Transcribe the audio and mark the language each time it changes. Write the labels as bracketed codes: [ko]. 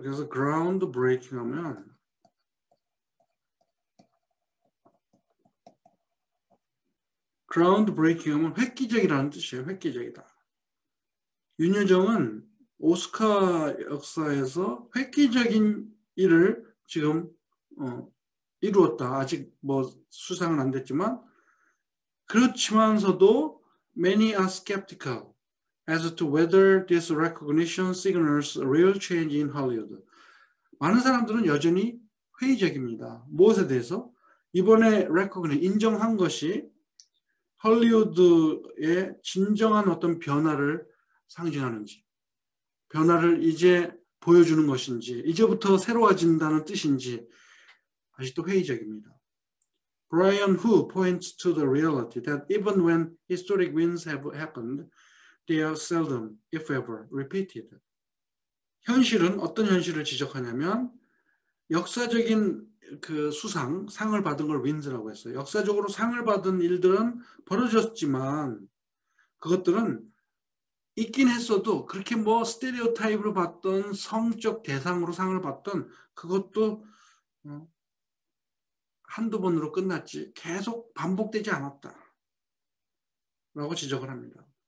[ko] 그래서 ground breaking 하면 ground breaking 하면 획기적이라는 뜻이에요. 획기적이다. 윤여정은 오스카 역사에서 획기적인 일을 지금 이루었다. 아직 뭐 수상은 안 됐지만 그렇지만서도 [en] many are skeptical as to whether this recognition signals a real change in Hollywood. [ko] 많은 사람들은 여전히 회의적입니다. 무엇에 대해서? 이번에 recognition, 인정한 것이 헐리우드의 진정한 어떤 변화를 상징하는지, 변화를 이제 보여주는 것인지, 이제부터 새로워진다는 뜻인지 아직도 회의적입니다. [en] Brian Hu points to the reality that even when historic wins have happened, they are seldom, if ever, repeated. [ko] 현실은 어떤 현실을 지적하냐면 역사적인 그 상을 받은 걸 윈즈라고 했어요. 역사적으로 상을 받은 일들은 벌어졌지만 그것들은 있긴 했어도 그렇게 뭐 스테레오타입으로 봤던 성적 대상으로 상을 받던 그것도 한두 번으로 끝났지 계속 반복되지 않았다. 라고 지적을 합니다.